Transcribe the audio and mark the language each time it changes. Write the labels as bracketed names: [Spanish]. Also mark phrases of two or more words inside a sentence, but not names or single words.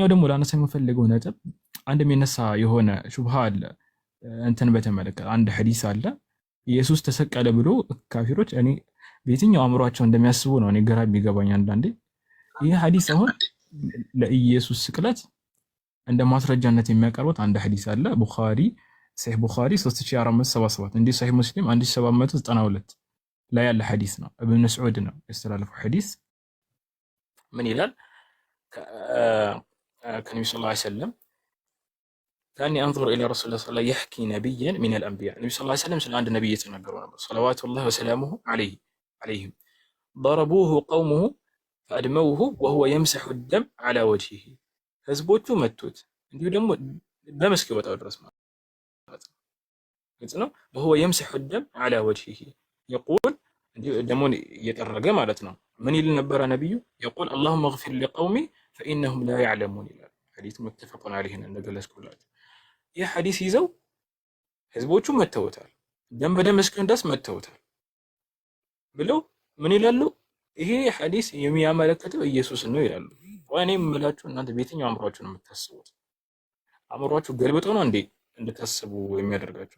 [Amharic] ደግሞ ላነሳ የምፈልገው ነጥብ አንድ የሚነሳ የሆነ ሹብሃ አለ። እንትን በተመለከተ አንድ ሐዲስ አለ። ኢየሱስ ተሰቀለ ብሎ ካፊሮች እኔ በየትኛው አእምሯቸው እንደሚያስቡ ነው እኔ ግራ የሚገባኝ አንዳንዴ። ይሄ ሐዲስ አሁን ለኢየሱስ ስቅለት እንደ ማስረጃነት የሚያቀርቡት አንድ ሐዲስ አለ። ቡኻሪ ሰሒህ ቡኻሪ 3477 እንዲህ ሰሒህ ሙስሊም 1792 ላይ ያለ ሐዲስ ነው። ኢብኑ መስዑድ ነው ያስተላለፈው ሐዲስ። ምን ይላል? ከነብዩ [Arabic] صلى الله عليه وسلم كأني أنظر الى رسول الله صلى الله عليه وسلم يحكي نبيا من الانبياء [Amharic] ነብዩ [Arabic] صلى الله عليه وسلم [Amharic] ስለ አንድ ነብይ የተናገሩ ነበር። [Arabic] صلوات الله وسلامه عليهم ضربوه قومه فأدموه وهو يمسح الدم على وجهه [Amharic] ህዝቦቹ መቱት እንዲሁ ደግሞ በመስክ ይወጣው ድረስ ማለት ነው። [Arabic] وهو يمسح الدم على وجهه يقول [Amharic] እንዲሁ ደሙን እየጠረገ ማለት ነው። ምን ይል ነበር ነብዩ? [Arabic] يقول اللهم اغفر لقومي فإنهم لا يعلمون [Amharic] ይላል። ሐዲስ [Arabic] متفق عليه [Amharic] እንደገለጽኩላችሁ። ይህ ሐዲስ ይዘው ህዝቦቹ መተውታል፣ ደም በደም እስኪሆን መተውታል ብለው ምን ይላሉ? ይሄ ሐዲስ የሚያመለክተው ኢየሱስ ነው ይላሉ። ወይኔ የምላችሁ እናንተ በየትኛው አእምሯችሁ ነው የምታስቡት? አእምሯችሁ ገልብጠው ነው እንዴ እንድታስቡ የሚያደርጋችሁ?